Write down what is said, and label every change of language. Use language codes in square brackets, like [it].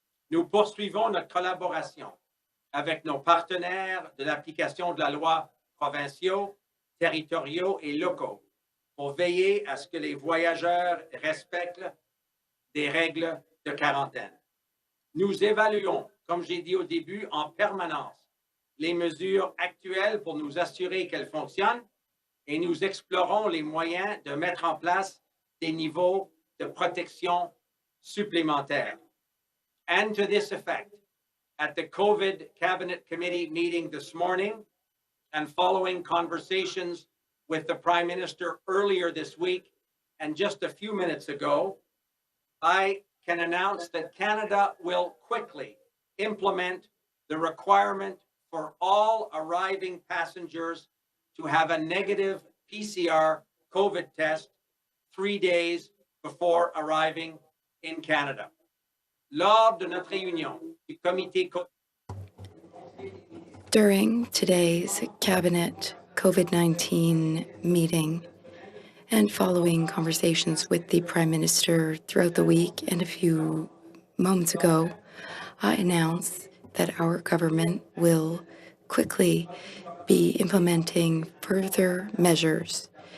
[fr] Nous poursuivons notre collaboration avec nos partenaires de l'application de la loi provinciaux, territoriaux et locaux pour veiller à ce que les voyageurs respectent des règles de quarantaine. Nous évaluons, comme j'ai dit au début, en permanence les mesures actuelles pour nous assurer qu'elles fonctionnent et nous explorons les moyens de mettre en place des niveaux de protection supplémentaires. [en] And to this effect, at the COVID Cabinet Committee meeting this morning and following conversations with the Prime Minister earlier this week and just a few minutes ago, I can announce that Canada will quickly implement the requirement for all arriving passengers to have a negative PCR COVID test 3 days before arriving in Canada. [fr] Lors de notre réunion du comité [en] During today's Cabinet COVID-19 meeting and following conversations with the Prime Minister throughout the week and a few moments ago, I announced that our government will quickly be implementing further measures.